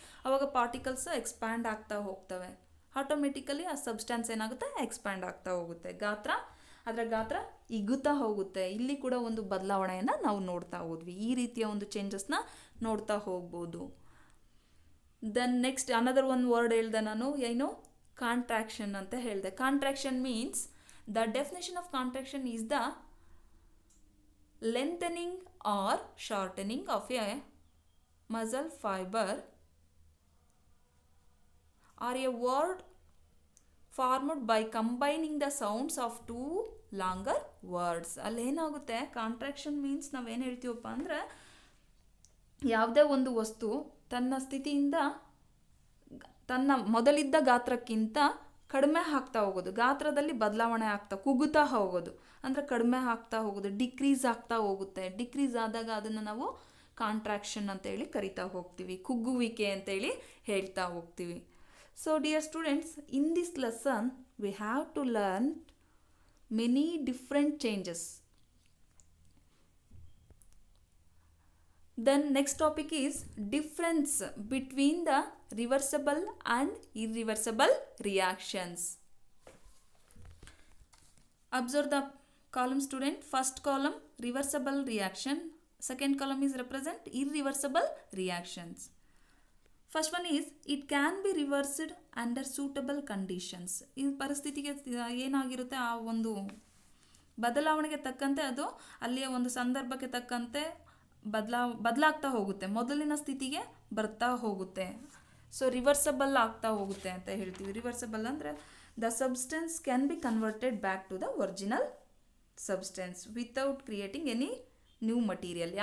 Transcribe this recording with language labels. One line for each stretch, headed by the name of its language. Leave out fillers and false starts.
Kannada: ಆವಾಗ particles expand ಆಗ್ತಾ ಹೋಗ್ತವೆ. ಆಟೋಮೆಟಿಕಲಿ ಆ ಸಬ್ಸ್ಟೆನ್ಸ್ ಏನಾಗುತ್ತೆ, ಎಕ್ಸ್ಪ್ಯಾಂಡ್ ಆಗ್ತಾ ಹೋಗುತ್ತೆ. ಅದರ ಗಾತ್ರ ಹಿಗ್ಗುತ್ತಾ ಹೋಗುತ್ತೆ. ಇಲ್ಲಿ ಕೂಡ ಒಂದು ಬದಲಾವಣೆಯನ್ನು ನಾವು ನೋಡ್ತಾ ಹೋದ್ವಿ. ಈ ರೀತಿಯ ಒಂದು ಚೇಂಜಸ್ನ ನೋಡ್ತಾ ಹೋಗ್ಬೋದು.
English: then next another
Kannada: ಒಂದು ವರ್ಡ್ ಹೇಳ್ದೆ ನಾನು, ಏನು, ಕಾಂಟ್ರಾಕ್ಷನ್ ಅಂತ ಹೇಳಿದೆ.
English: Contraction means, the definition of contraction is the lengthening or shortening of a muscle fiber or a word formed by combining the sounds of two longer words.
Kannada: ಅಲ್ಲೇನಾಗುತ್ತೆ, contraction means ನಾವೇನು ಹೇಳ್ತೀವಪ್ಪ ಅಂದರೆ, ಯಾವುದೇ ಒಂದು ವಸ್ತು ತನ್ನ ಸ್ಥಿತಿಯಿಂದ ತನ್ನ ಮೊದಲಿದ್ದ ಗಾತ್ರಕ್ಕಿಂತ ಕಡಿಮೆ ಆಗ್ತಾ ಹೋಗೋದು, ಗಾತ್ರದಲ್ಲಿ ಬದಲಾವಣೆ ಆಗ್ತಾ ಕುಗ್ಗುತ್ತಾ ಹೋಗೋದು, ಅಂದರೆ ಕಡಿಮೆ ಆಗ್ತಾ ಹೋಗೋದು, ಡಿಕ್ರೀಸ್ ಆಗ್ತಾ ಹೋಗುತ್ತೆ. ಡಿಕ್ರೀಸ್ ಆದಾಗ ಅದನ್ನು ನಾವು ಕಾಂಟ್ರಾಕ್ಷನ್ ಅಂತೇಳಿ ಕರಿತಾ ಹೋಗ್ತೀವಿ, ಕುಗ್ಗುವಿಕೆ ಅಂತೇಳಿ ಹೇಳ್ತಾ ಹೋಗ್ತೀವಿ.
English: So dear students, in this lesson we have to learn many different changes. Then next topic is difference between the reversible and irreversible reactions. Observe the column student. First column reversible reaction, second column is represent irreversible reactions. First one is it can be reversed under suitable conditions.
Kannada: ಈ ಪರಿಸ್ಥಿತಿಗೆ ಏನಾಗಿರುತ್ತೆ ಆ ಒಂದು ಬದಲಾವಣೆಗೆ ತಕ್ಕಂತೆ ಅದು ಅಲ್ಲಿಯ ಒಂದು ಸಂದರ್ಭಕ್ಕೆ ತಕ್ಕಂತೆ ಬದಲಾಗ್ತಾ ಹೋಗುತ್ತೆ, ಮೊದಲಿನ ಸ್ಥಿತಿಗೆ ಬರ್ತಾ ಹೋಗುತ್ತೆ. ಸೊ ರಿವರ್ಸಬಲ್ ಆಗ್ತಾ ಹೋಗುತ್ತೆ ಅಂತ ಹೇಳ್ತೀವಿ. ರಿವರ್ಸಬಲ್ ಅಂದರೆ
English: The substance can be converted back to the original substance without creating any new material.